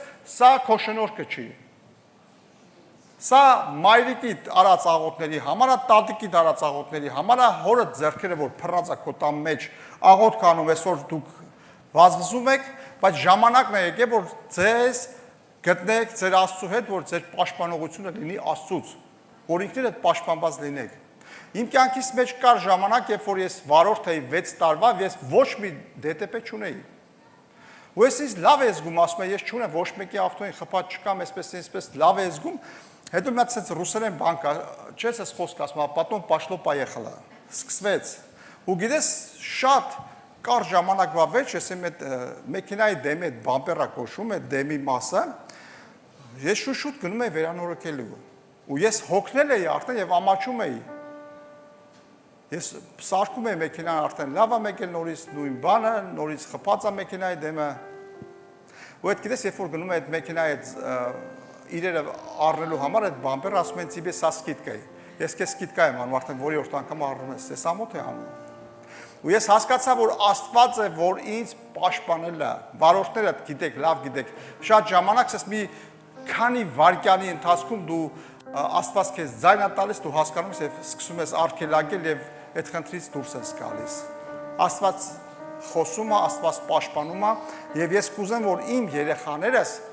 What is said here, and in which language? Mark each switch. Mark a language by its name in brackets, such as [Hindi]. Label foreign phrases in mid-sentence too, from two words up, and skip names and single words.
[Armenian] սա քո շնորհքը չի։ Սա մայրիկիդ արած աղոթների համար, տատիկիդ արած աղոթների համար, հորը ձեռքերը որ փռած է քո տան մեջ, աղոթք անում, այսօր դուք վազվզում եք, բայց ժամանակն է եկել, որ ձեզ գտնեք ձեր Աստծո հետ, որ ձեր պաշտպանողությունը լինի Աստծուց, որ ինքներդ պաշտպանված լինեք։ Իմ կյանքից մեջ կար ժամանակ, երբ որ ես վարորդ էի 6 տարվա, ես ոչ մի դետեպե չունեի։ Ու ես ինձ լավ է զգում, ասում եմ, ես չունեմ ոչ մեկի ավտոյին խփած չկամ, այսպես լավ է զգում։ Հետո մի հատ ցած ռուսերեն բան կա, չես ես խոսք ասում, [Russian] потом пошло поехало։ [Armenian] Սկսվեց։ Ու գիտես, շատ կար ժամանակվա վեճ, ես եմ այդ մեքենայի դեմի այդ բամպերա կոչում, այդ դեմի մասը, ես շուտ գնում եի վերանորոգելու։ Ու ես հոգնել էի արդեն եւ ամաչում էի։ Ես սարքում էի մեքենան արդեն լավ է եկել նորից նույն բանը, նորից խփած է մեքենայի դեմը։ Ու այդ գիտես, երբ որ գնում է այդ մեքենայի այդ իրերը առնելու համար այդ բամպերը ասում են [Russian] «Тебе со скидкой»։ [Armenian] Ես քեզ սկիդկա եմ անում, արդեն որի անգամ առնում ես, ես ամոթ է անում։ Ու ես հասկացա, որ Աստված է, որ ինձ պաշտպանել է։ Վարորդները գիտեք, լավ գիտեք, շատ ժամանակ ես մի քանի վայրկյանի ընթացքում դու Աստված քեզ ձայն է տալիս, դու հասկանում ես եւ սկսում ես արգելակել եւ այդ խնդրից դուրս ես գալիս։ Աստված խոսում է, Աստված պաշտպանում է եւ ես կուզեմ, որ իմ երեխաներս